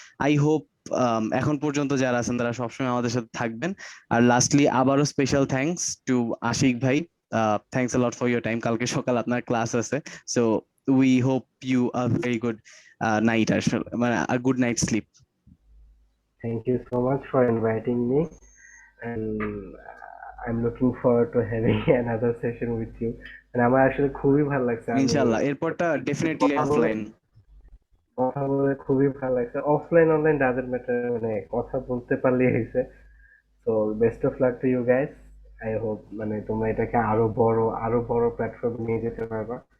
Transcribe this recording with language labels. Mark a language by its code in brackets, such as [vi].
[en] I hope [bn] এখন পর্যন্ত যারা আছেন তারা সবসময় আমাদের সাথে থাকবেন। [en] আর লাস্টলি আবারও special thanks to Ashiq ভাই। Thanks a lot for your time. [bn] কালকে সকাল আপনার ক্লাস আছে, [en] so we hope you a very good night, [bn] আসলে মানে [en] A good night sleep. Thank you so much for inviting me, and I'm looking forward to having another session with you. [bn] And আমার আসলে খুবই ভালো লাগছে, আমি ইনশাআল্লাহ এরপরটা ডেফিনেটলি কথা বলে অফলাইন। কথা বলে খুবই ভালো লাগছে। অফলাইন অনলাইন [en] doesn't matter, [bn] মানে কথা বলতে পারলেই হয়েছে। [en] So best of luck to you guys. I hope [bn] মানে তোমরা এটাকে আরো বড় প্ল্যাটফর্মে নিয়ে যেতে পারবা।